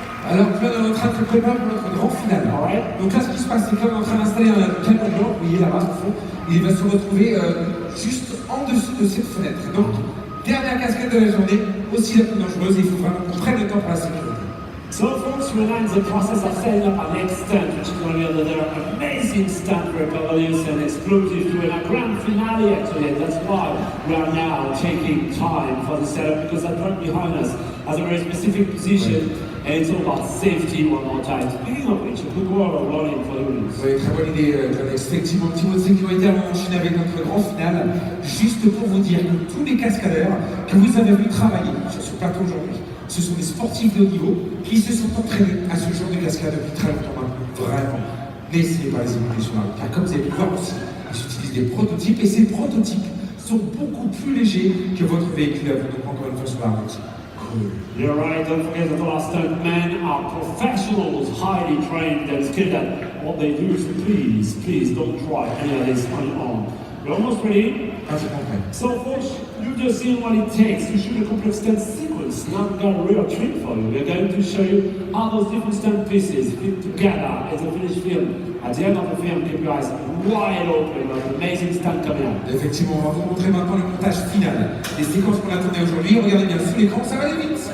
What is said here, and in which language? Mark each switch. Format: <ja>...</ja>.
<fr>Alors là, on est en train de se préparer pour notre grand finale. Donc là, ce qui se passe, c'est qu'on est en train d'installer un camion blanc, vous voyez là-bas au fond, il va se retrouver juste en dessous de cette fenêtre. Donc, dernière cascade de la journée, aussi la plus dangereuse, et il faut vraiment qu'on prenne le temps pour la sécurité.</fr> <en>So folks, we're in the process of setting up our next stunt, which is going to be another amazing stunt for rebellious and explosive to a grand finale actually, and that's why we are now taking time for the setup, because that truck behind us has a very specific position, and it's all about safety one more time. Speaking of which, a quick word of warning for the audience.</en> <fr>Oui, très bonne idée, Alex. Effectivement, un petit mot de sécurité avant d'enchaîner avec notre grand finale, juste pour vous dire que tous les cascadeurs que vous avez vu travailler sur ce plateau aujourd'hui, ce sont des sportifs de haut niveau qui se sont entraînés à ce genre de cascade depuis très longtemps maintenant. Vraiment, n'essayez pas les écouter sur la route. Car comme vous avez pu voir aussi, ils utilisent des prototypes et ces prototypes sont beaucoup plus légers que votre véhicule à vous. Donc encore une fois sur la route.</fr> <en>Cool. You're right, don't forget that all our stuntmen are professionals, highly trained and skilled at what they do, so please don't try any of this on your own. We're almost ready. So folks, you've just seen what it takes to shoot a complex stunt sequence. Now we've got a real treat for you. We're going to show you how those different stunt pieces fit together as a finished film. At the end of the film, keep your eyes wide open. There's an amazing stunt coming up.</en> <fr>Effectivement, on va vous montrer maintenant le montage final des séquences qu'on a tournées aujourd'hui. Regardez bien sous l'écran, ça va aller vite.</fr>